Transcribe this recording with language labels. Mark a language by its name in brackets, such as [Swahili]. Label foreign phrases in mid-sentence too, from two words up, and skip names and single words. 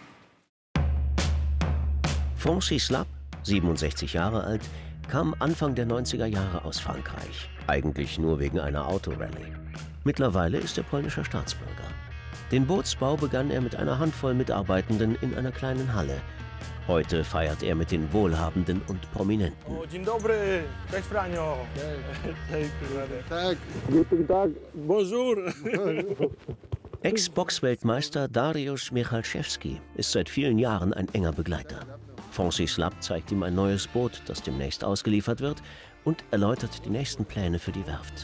[German] Francis Lapp, 67 Jahre alt, kam Anfang der 90er Jahre aus Frankreich. Eigentlich nur wegen einer Autorallye. Mittlerweile ist er polnischer Staatsbürger. Den Bootsbau begann er mit einer Handvoll Mitarbeitenden in einer kleinen Halle. Heute feiert er mit den Wohlhabenden und Prominenten. [Polish] Oh, dzień dobry, cześć Franio. [German] Guten Tag. [French] Bonjour. [German] Ex-Boxweltmeister Dariusz Michalczewski ist seit vielen Jahren ein enger Begleiter. Francis Lapp zeigt ihm ein neues Boot, das demnächst ausgeliefert wird, und erläutert die nächsten Pläne für die Werft.